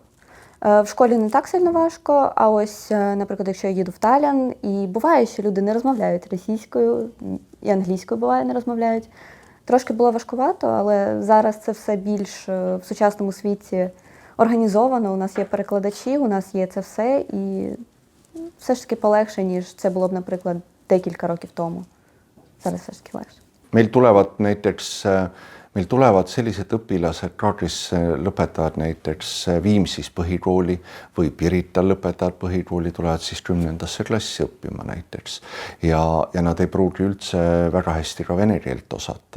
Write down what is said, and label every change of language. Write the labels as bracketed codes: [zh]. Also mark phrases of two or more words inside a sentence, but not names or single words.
[uk] В школі не так сильно важко, а ось, наприклад, якщо я їду в Таллін, і буває, що люди не розмовляють російською, і англійською буває, не розмовляють. Трошки було важкувато, але зараз це все більш в сучасному світі організовано, у нас є перекладачі, у нас є це все, і все ж таки полегше, ніж це було б, наприклад, декілька років тому. Зараз все ж таки легше. [et] Meil tulevad sellised õpilased ka, kes lõpetavad näiteks Viimsis põhikooli või Pirital lõpetavad põhikooli, tulevad siis 10. klassi õppima näiteks. Ja nad ei pruugi üldse väga hästi ka vene keelt osata.